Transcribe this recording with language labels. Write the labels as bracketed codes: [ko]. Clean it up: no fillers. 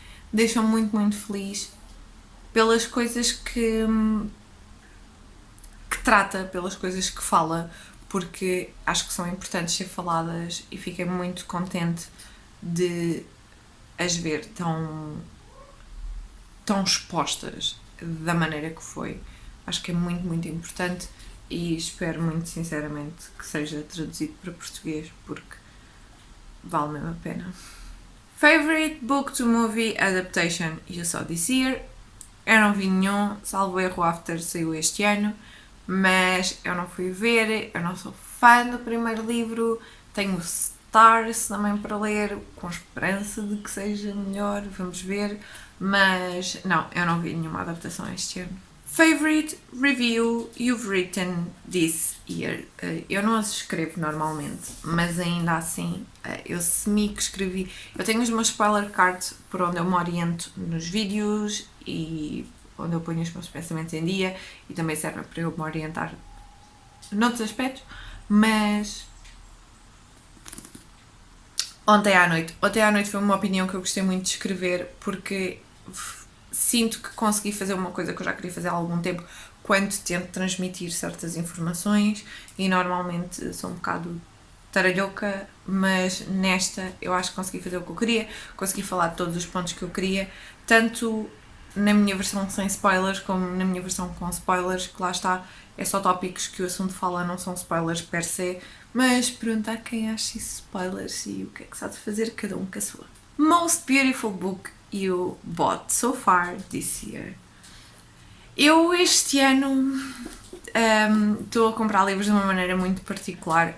[pt] Deixa-me muito, muito feliz pelas coisas que trata, pelas coisas que fala, porque acho que são importantes ser faladas e fiquei muito contente de as ver tão expostas da maneira que foi. Acho que é muito, muito importante e espero muito sinceramente que seja traduzido para português porque vale mesmo a pena. [en] Favorite book to movie adaptation you saw this year? [pt] Eu não vi nenhum, salvo erro, After saiu este ano, mas eu não fui ver, eu não sou fã do primeiro livro, tenho Stars também para ler, com esperança de que seja melhor, vamos ver, mas não, eu não vi nenhuma adaptação este ano. [en] Favorite review you've written this year? [pt] Eu não as escrevo normalmente, mas ainda assim eu semi que escrevi. Eu tenho os meus spoiler cards por onde eu me oriento nos vídeos e onde eu ponho os meus pensamentos em dia e também serve para eu me orientar noutros aspectos, mas ontem à noite foi uma opinião que eu gostei muito de escrever porque sinto que consegui fazer uma coisa que eu já queria fazer há algum tempo quando tento transmitir certas informações e normalmente sou um bocado taralhoca, mas nesta eu acho que consegui fazer o que eu queria, consegui falar de todos os pontos que eu queria, tanto na minha versão sem spoilers como na minha versão com spoilers, que lá está, é só tópicos que o assunto fala, não são spoilers per se, mas pronto, há quem ache isso spoilers e o que é que se há de fazer, cada um com a sua. [en] Most beautiful book you bought so far this year? [pt] Eu este ano estou a comprar livros de uma maneira muito particular.